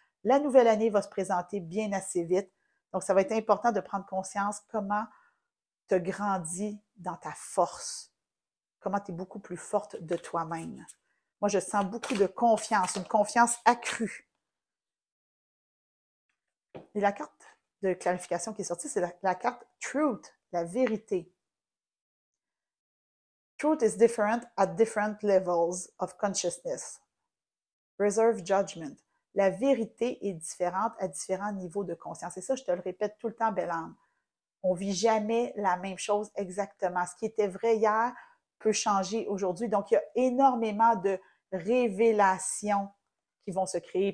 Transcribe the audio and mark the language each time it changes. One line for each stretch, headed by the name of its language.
French: La nouvelle année va se présenter bien assez vite, donc ça va être important de prendre conscience comment tu grandis dans ta force, comment tu es beaucoup plus forte de toi-même. Moi, je sens beaucoup de confiance, une confiance accrue. Et la carte de clarification qui est sortie, c'est la carte Truth, la vérité.
English: Truth is different at different levels of consciousness. Reserve judgment.
French: La vérité est différente à différents niveaux de conscience. Et ça, je te le répète tout le temps, belle âme. On ne vit jamais la même chose exactement. Ce qui était vrai hier peut changer aujourd'hui. Donc, il y a énormément de révélations qui vont se créer.